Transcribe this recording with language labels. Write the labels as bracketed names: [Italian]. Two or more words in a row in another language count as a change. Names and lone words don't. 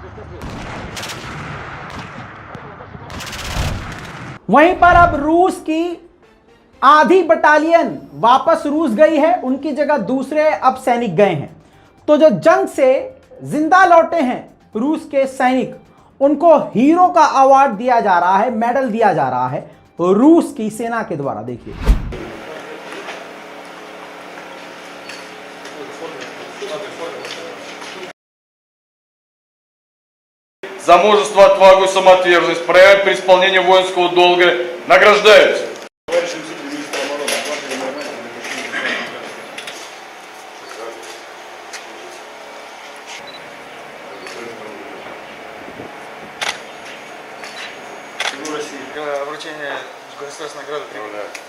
[Hindi] वहीं पर अब रूस की आधी बटालियन वापस रूस गई है, उनकी जगह दूसरे अब सैनिक गए हैं। तो जो जंग से जिंदा लौटे हैं रूस के सैनिक, उनको हीरो का अवार्ड दिया जा रहा है, मेडल दिया जा रहा है रूस की सेना के द्वारा। देखिए [Russian] за мужество, отвагу и самоотверженность, проявляют при исполнении воинского долга, награждаются. Вручение государственной награды трибуна.